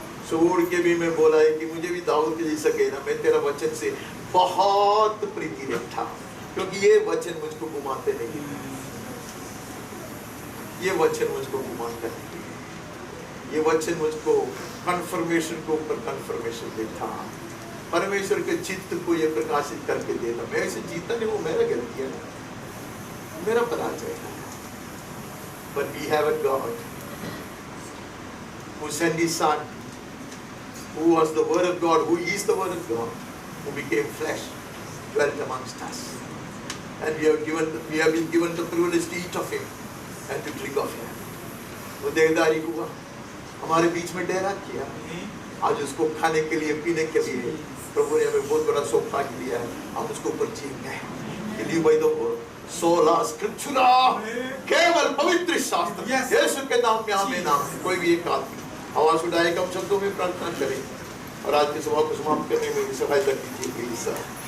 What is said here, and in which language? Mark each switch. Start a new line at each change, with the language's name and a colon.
Hindi: छोड़ के भी मैं बोला है कि मुझे भी दाऊद के जैसा कहना, मैं तेरा वचन से बहुत प्रीति रखता, क्योंकि ये वचन मुझको घुमाते नहीं, ये वचन मुझको घुमाता नहीं, ये वचन मुझको कन्फर्मेशन को ऊपर कन्फर्मेशन देता, परमेश्वर के चित्त को ये प्रकाशित करके देता। मैं इसे जीता नहीं, वो मेरा गलती है, मेरा पराजय है।
English: But we have a God who sent His Son, who was the Word of God, who is the Word of God, who became flesh, dwelt amongst us, and we have been given the privilege to eat of Him and to drink of Him.
Hindi: वो देहधारी हुआ, हमारे बीच में डेरा किया, आज उसको खाने के लिए पीने के लिए प्रभु ने हमें बहुत बड़ा सौभाग्य दिया है, हम उसको ऊपर जीएंगे।
English: He live by the word,
Hindi: सोला स्क्रिप्चुरा, केवल पवित्र शास्त्र।
English: Yes.
Hindi: यीशु के नाम में आमीन आमीन। कोई भी एक आदमी आवाज उठाए कम शब्दों में प्रार्थना करें और आज की सभा को समाप्त करने में मेरी सहायता कीजिए प्लीज सर।